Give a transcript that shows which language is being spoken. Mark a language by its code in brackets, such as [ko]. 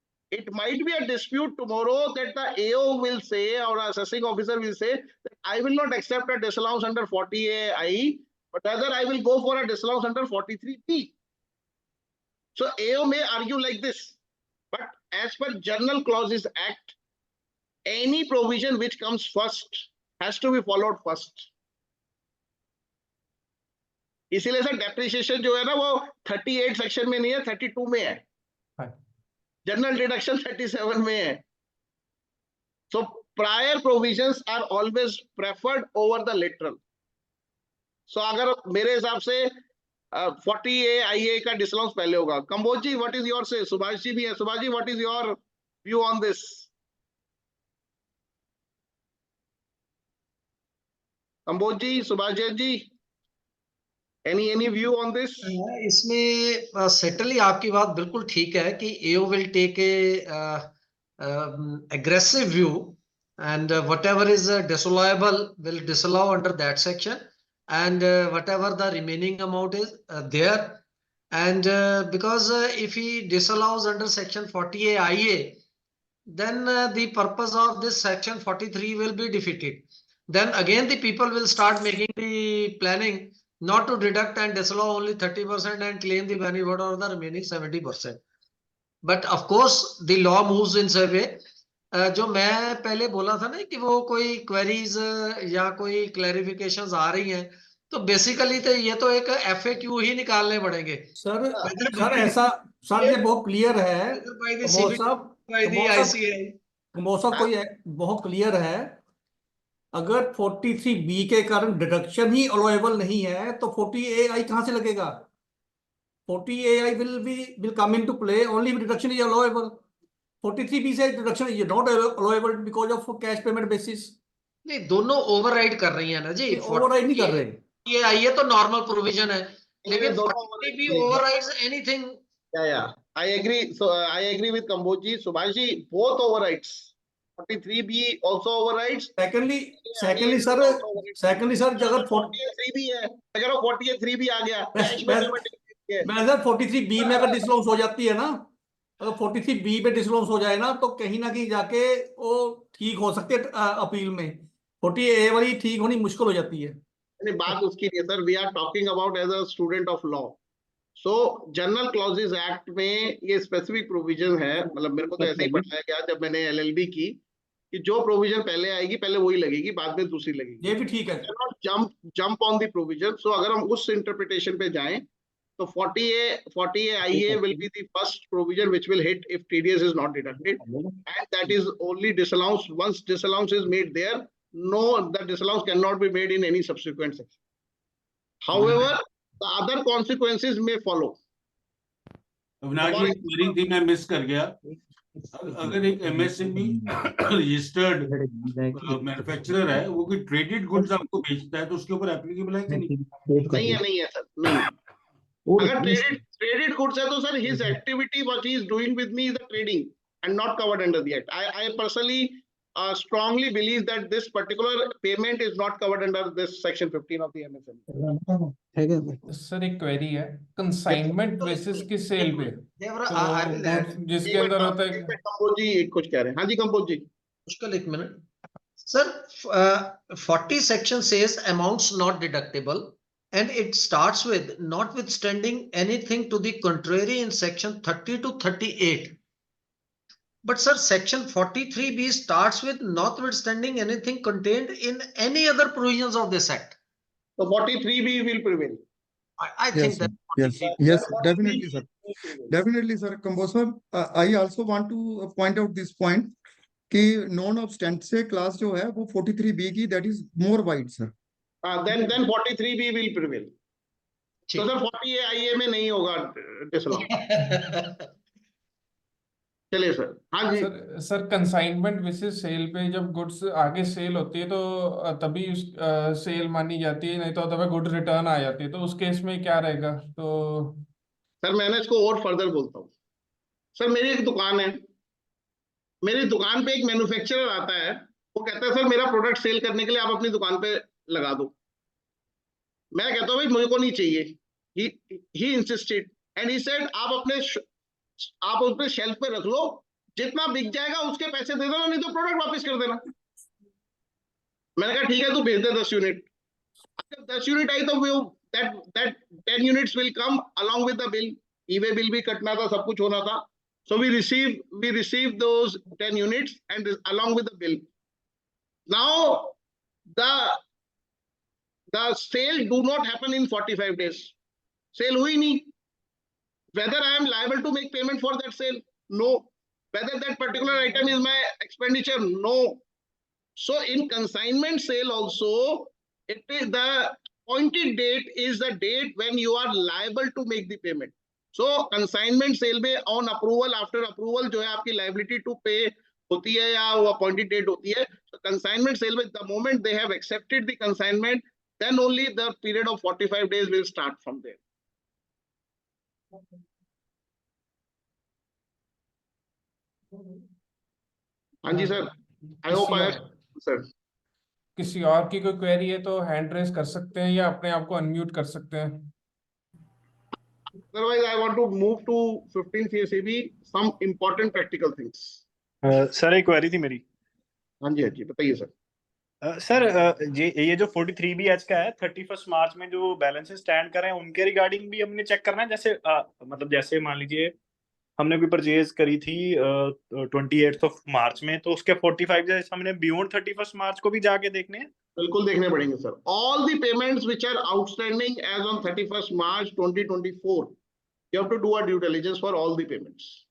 [en] It might be a dispute tomorrow that the AO will say or assessing officer will say that I will not accept a disallowance under 40A IE, but rather I will go for a disallowance under 43B. So AO may argue like this, but as per General Clauses Act, any provision which comes first has to be followed first. [hi] इसीलिए sir depreciation जो है ना वो 38 section में नहीं है, 32 में है. [en] General deduction 37 में है. So prior provisions are always preferred over the lateral. [hi] So अगर मेरे हिसाब से 40A IA का disallowance पहले होगा. [en] Kamboj ji, what is your say? [hi] Subhash ji भी है. [en] Subhash ji, what is your view on this? Kamboj ji, Subhash Jain ji, any view on this? [hi] इसमें सेटली आपकी बात बिल्कुल ठीक है कि [en] AO will take a aggressive view and whatever is disallowable will disallow under that section and whatever the remaining amount is there, and because if he disallows under section 40A IA, then the purpose of this section 43 will be defeated. Then again the people will start making the planning not to deduct and disallow only 30% and claim the benefit of the remaining 70%. But of course the law moves in such a way. [hi] जो मैं पहले बोला था ना कि वो कोई queries या कोई क्लैरिफिकेशंस आ रही हैं, तो बेसिकली तो ये तो एक FAQ ही निकालने पड़ेंगे. सर ऐसा सर ये बहुत क्लियर है. कमोद साहब कोई बहुत क्लियर है. अगर 43B के कारण डिडक्शन ही अलाउएबल नहीं है तो 40AI कहां से लगेगा? [en] 40AI will come into play only if deduction is allowable. 43B से deduction is not allowable because of cash payment basis. [hi] नहीं, दोनों ओवरराइड कर रही है ना जी. ओवरराइड नहीं कर रहे. ये आइए तो नॉर्मल प्रोविजन है, लेकिन 43B [en] overrides anything. Yeah, I agree. So I agree with Kamboj ji. Subhash ji, both overrides. 43B also overrides. Secondly [hi] sir अगर 43B है, अगर 43B आ गया, मैं सर 43B में अगर डिसलाउंस हो जाती है ना, अगर 43B पे डिसलाउंस हो जाए ना, तो कहीं ना कहीं जाके वो ठीक हो सकते है अपील में. 40A वाली ठीक होनी मुश्किल हो जाती है. नहीं, बात उसकी नहीं है sir. [en] We are talking about as a student of law. So general clauses act में ये specific provision है. [hi] मतलब मेरे को तो ऐसे ही पढ़ाया गया जब मैंने LLB की, कि जो प्रोविजन पहले आएगी पहले वही लगेगी, बाद में दूसरी लगेगी. ये भी ठीक है. [en] Jump on the provision. So [hi] अगर हम उस इंटरप्रिटेशन पे जाएं तो [en] 40A IA will be the first provision which will hit if TDS is not deducted, and that is only disallowance. Once disallowance is made there, the disallowance cannot be made in any subsequent section. However, the other consequences may follow. [hi] Avinash जी, मेरी थी मैं miss कर गया. अगर एक MSME registered manufacturer है, वो कोई ट्रेडेड गुड्स आपको बेचता है, तो उसके ऊपर एप्लीकेबल है कि नहीं है सर, नहीं. अगर ट्रेडेड गुड्स है तो sir [en] his activity what he is doing with me is the trading and not covered under the act. I personally strongly believe that this particular payment is not covered under this section 15 of the MSME. [hi] Sir एक query है, consignment basis की cell पे तो जिसके अंदर होता है. Compose जी कुछ कह रहे हैं. हाँ जी कंपोज जी. मुश्किल एक minute sir. [en] 40 section says amounts not deductible and it starts with notwithstanding anything to the contrary in section 30 to 38. But sir, section 43B starts with notwithstanding anything contained in any other provisions of this act. So 43B will prevail. I think that. Yes, definitely, sir. Definitely, sir. Kamboj sir, I also want to point out this point कि non-obstant से class जो है वो 43B की that is more wide, sir. Then 43B will prevail. [hi] तो sir 40A IA में नहीं होगा disallowance. चलिए सर, हाँ जी। सर कंसाइनमेंट बेसिस सेल पे जब गुड्स आगे सेल होती है तो तभी उस सेल मानी जाती है, नहीं तो तभी गुड रिटर्न आ जाती है, तो उस केस में क्या रहेगा? तो सर मैं ना इसको और फर्दर बोलता हूँ। सर मेरी एक दुकान है, मेरी दुकान पे एक मैन्युफैक्चरर आता है, वो कहता है सर मेरा प्रोडक्ट सेल करने के लिए आप अपनी दुकान पे लगा दो। मैं कहता हूँ भाई मुझे को नहीं चाहिए। [en] he insisted and he said [hi] आप उस पे शेल्फ पे रख लो, जितना बिक जाएगा उसके पैसे दे देना, नहीं तो प्रोडक्ट वापस कर देना। मैंने कहा ठीक है तू भेज दे 10 यूनिट। जब 10 यूनिट आई तो वो [en] that 10 units will come along with the bill. [hi] E-way bill भी कटना था, सब कुछ होना था। [en] So we received those 10 units and along with the bill. Now the sale do not happen in 45 days. [hi] Sale हुई नहीं. [en] Whether I am liable to make payment for that sale? No. Whether that particular item is my expenditure? No. So in consignment sale also, it is the appointed date is the date when you are liable to make the payment. So consignment sale में on approval, after approval जो है आपकी liability to pay होती है या वो appointed date होती है. So consignment sale में the moment they have accepted the consignment, then only the period of 45 days will start from there. [hi] हाँ जी sir, [en] I hope I [hi] sir. किसी और की कोई क्वेरी है तो हैंड रेज कर सकते हैं या अपने आप को अनम्यूट कर सकते हैं। [en] Otherwise, I want to move to 15 CSAB, some important practical things. [hi] Sir एक क्वेरी थी मेरी। हाँ जी बताइए सर। सर ये जो 43BH का है 31 मार्च में जो बैलेंसेस स्टैंड कर रहे हैं उनके रिगार्डिंग भी हमने चेक करना है। जैसे मतलब जैसे मान लीजिए हमने कोई परचेज करी थी 28 मार्च में, तो उसके 45 डेज हमने बियॉन्ड 31 मार्च को भी जाके देखने हैं। बिल्कुल देखने पड़ेंगे sir. [en] All the payments which are outstanding as on 31 March 2024, you have to do a due diligence for all the payments.